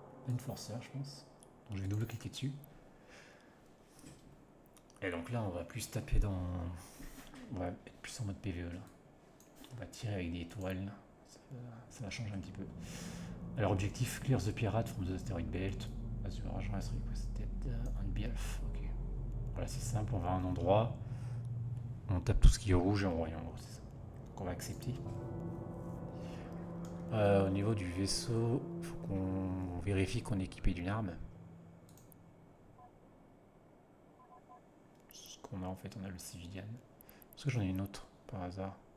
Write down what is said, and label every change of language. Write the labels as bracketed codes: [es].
[fr] Enforcer, je pense. Donc je vais double-cliquer dessus. Et donc là, on va plus taper dans. On va être plus en mode PVE là. On va tirer avec des étoiles. Ça va changer un petit peu. Alors, objectif [en] clear the pirate from the asteroid belt. Azure agent has requested on behalf. [fr] Ok. Voilà, c'est simple. On va à un endroit. On tape tout ce qui est rouge et on voit rien. C'est ça. Donc on va accepter. Au niveau du vaisseau, il faut qu'on vérifie qu'on est équipé d'une arme. Ce qu'on a en fait, on a le civilian. Est-ce que j'en ai une autre par hasard?